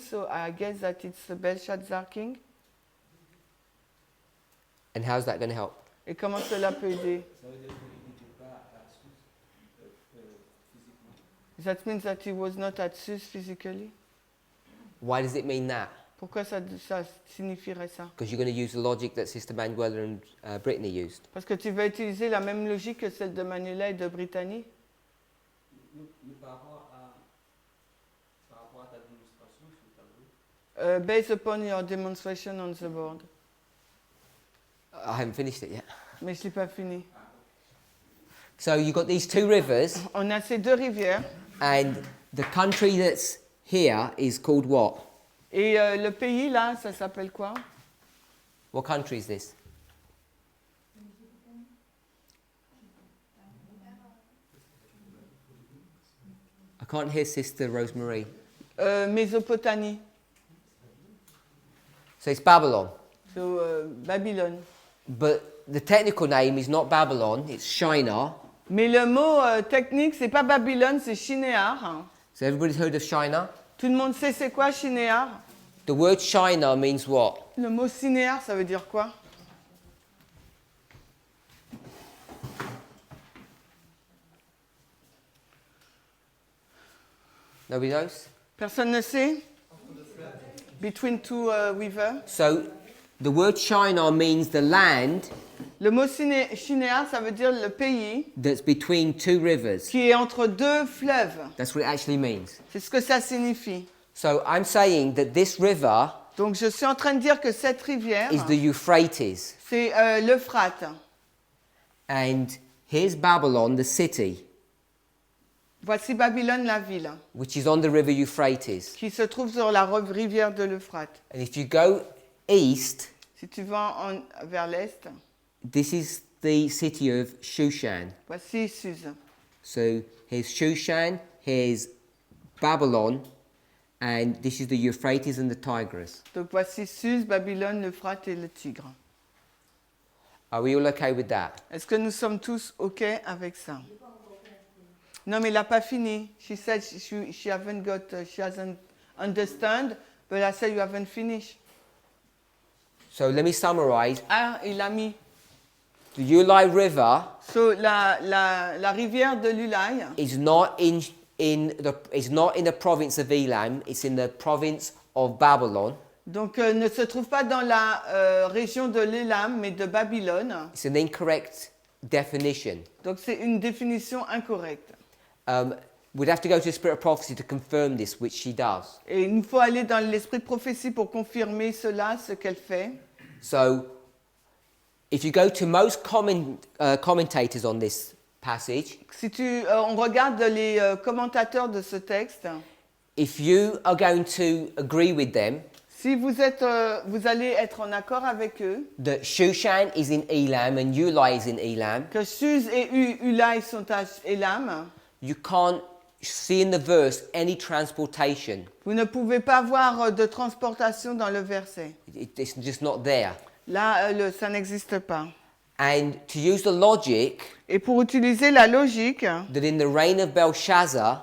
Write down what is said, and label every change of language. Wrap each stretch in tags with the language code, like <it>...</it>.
<en>So I guess that it's the Belshazzar king. And how's that going to help?</en> <fr>Et comment cela peut aider? Ça veut dire qu'il n'était pas à Sus physiquement.</fr> <en>That means that he was not at Sus physically. Why does it mean that?</en> <fr>Pourquoi ça signifierait ça?</fr> <en>Because you're going to use the logic that Sister Manuela and Brittany used.</en> <fr>Parce que tu vas utiliser la même logique que celle de Manuela et de Brittany. Mais par rapport à ta démonstration sur le tableau,</fr> <en>Based upon your demonstration on the board. I haven't finished it yet.</en> <fr>Mais je ne l'ai pas fini.</fr> <en>So you've got these two rivers,</en> <fr>On a ces deux rivières.</fr> <en>and the country that's here is called what?</en> <fr>Et le pays, là, ça s'appelle quoi?</fr> <en>What country is this? I can't hear Sister Rosemary.</en> <fr>Mésopotamie.</fr> <en>So it's Babylon.</en> <fr>So, Babylone.</fr> <en>But the technical name is not Babylon, it's Shinar.</en> <fr>Mais le mot technique, c'est pas Babylone, c'est Shinéar.</fr> <en>So everybody's heard of Shinar?</en> <fr>Tout le monde sait c'est quoi Shinéar?</fr> <en>The word Shinar means what?</en> <fr>Le mot Shinéar, ça veut dire quoi?</fr> <en>Nobody knows?</en> <fr>Personne ne sait?</fr> <en>Between two rivers. So the word Shinar means the land</en> <fr>Le mot Shinéar, ça veut dire le pays</fr> <en>that's between two rivers.</en> <fr>qui est entre deux fleuves.</fr> <en>That's what it actually means.</en> <fr>C'est ce que ça signifie.</fr> <en>So I'm saying that this river</en> <fr>Donc je suis en train de dire que cette rivière,</fr> <en>is the Euphrates.</en> <fr>c'est l'Euphrate.</fr> <en>And here's Babylon, the city,</en> <fr>Voici Babylone, la ville,</fr> <en>which is on the river Euphrates.</en> <fr>qui se trouve sur la rivière de l'Euphrate.</fr> <en>And if you go east,</en> <fr>Si tu vas vers l'est,</fr> <en>this is the city of Shushan.</en> <fr>voici Suse.</fr> <en>So here's Shushan, here's Babylon, and this is the Euphrates and the Tigris.</en> <fr>Donc voici Suse, Babylone, l'Euphrate et le Tigre.</fr> <en>Are we all okay with that?</en> <fr>Est-ce que nous sommes tous OK avec ça? Non, mais il n'a pas fini.</fr> <en>She said she hasn't understand, but I said you haven't finished. So let me summarize.</en> <fr>Ah, il a mis.</fr> <en>The Ulai River</en> <fr>So, la rivière de l'Ulai</fr> <en>is not in the province of Elam, it's in the province of Babylon.</en> <fr>donc, ne se trouve pas dans la région de l'Élam, mais de Babylone.</fr> <en>It's an incorrect definition.</en> <fr>Donc, c'est une définition incorrecte.</fr> <en>We'd have to go to the Spirit of Prophecy to confirm this, which she does.</en> <fr>Et il nous faut aller dans l'esprit de prophétie pour confirmer cela, ce qu'elle fait.</fr> <en>So, if you go to most commentators on this passage,</en> <fr>Si on regarde les commentateurs de ce texte,</fr> <en>if you are going to agree with them</en> <fr>si vous allez être en accord avec eux,</fr> <en>that Shushan is in Elam and Ulai is in Elam,</en> <fr>que Suse et Ulai sont à Élam,</fr> <en>you can't see in the verse any transportation.</en> <fr>vous ne pouvez pas voir de transportation dans le verset.</fr> <en>It's just not there.</en> <fr>Là, ça n'existe pas.</fr> <en>And to use the logic</en> <fr>Et pour utiliser la logique,</fr> <en>that in the reign of Belshazzar,</en>